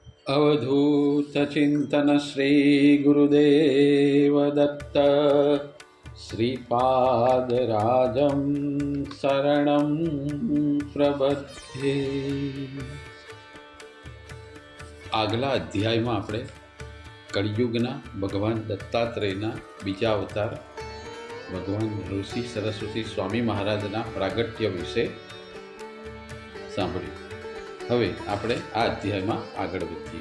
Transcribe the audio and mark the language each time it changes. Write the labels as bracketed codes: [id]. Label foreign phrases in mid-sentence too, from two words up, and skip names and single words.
[sa] अवधूत चिंतन श्री गुरुदेव दत्त श्रीपाद राजम शरणं प्रबध्ये। [gu] આગલા અધ્યાયમાં આપણે કળિયુગના ભગવાન દત્તાત્રેયના બીજા અવતાર ભગવાન ઋષિ સરસ્વતી સ્વામી મહારાજના પ્રાગટ્ય વિશે સાંભળ્યું. હવે આપણે આ અધ્યાયમાં આગળ વધીએ.